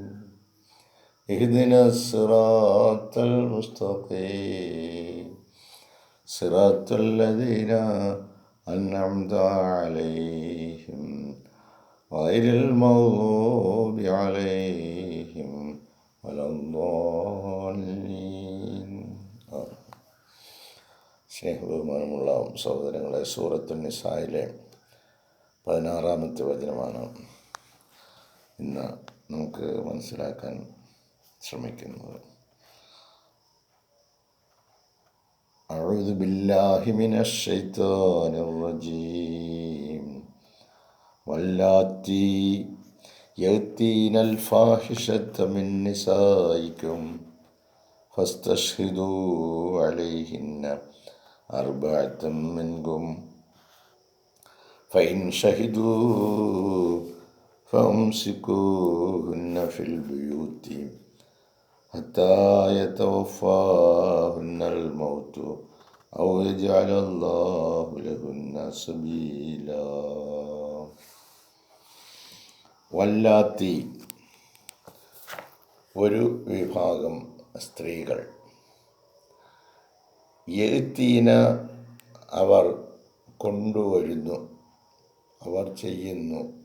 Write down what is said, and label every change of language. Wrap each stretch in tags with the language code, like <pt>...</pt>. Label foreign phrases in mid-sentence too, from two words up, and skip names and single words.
<ar>اهدنا الصراط المستقيم صراط الذين أنعمت عليهم غير المغضوب عليهم ولا الضالين.</ar> <ml>സ്നേഹബഹുമാനമുള്ള സഹോദരങ്ങളെ, സൂറത്തുൻ നിസായിലെ 16-ാമത്തെ വചനമാണ് ഇന്ന് നമുക്ക് മനസ്സിലാക്കാൻ ശ്രമിക്കുന്നത്.</ml> <ar>أعوذ بالله من الشيطان الرجيم. واللاتي يأتين الفاحشة من نسائكم فاستشهدوا عليهن أربعة منكم فإن شهدوا فأمسكوهن في البيوت حتى يتوفاهن الموت أو يجعل الله لهن سبيلا.</ar> <ml>വല്ലാത്തി, ഒരു വിഭാഗം സ്ത്രീകൾ, യഅ്തീന, അവർ കൊണ്ടുവരുന്നു, അവർ ചെയ്യുന്നു,</ml>